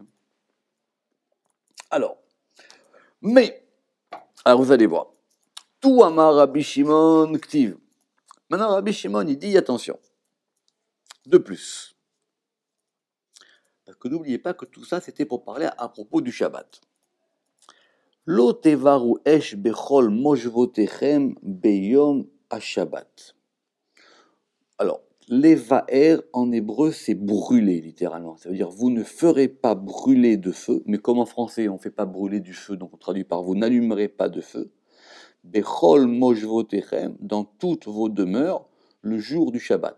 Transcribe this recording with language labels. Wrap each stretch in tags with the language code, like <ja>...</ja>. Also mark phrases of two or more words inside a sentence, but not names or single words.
<fr>Alors vous allez voir.</fr> <he>תו אמר רבי שמעון כתיב.</he> <fr>Maintenant, Rabbi Shimon, il dit attention. De plus. Parce que n'oubliez pas que tout ça, c'était pour parler à propos du Shabbat.</fr> <he>לא תבערו אש בכל מושבותיכם ביום השבת.</he> <fr>Alors, levaer en hébreu, c'est brûler littéralement. Ça veut dire vous ne ferez pas brûler de feu, mais comme en français on ne fait pas brûler du feu, donc on traduit par vous n'allumerez pas de feu.</fr> <he>בכל מושבותיכם,</he> <fr>dans toutes vos demeures, le jour du Shabbat.</fr>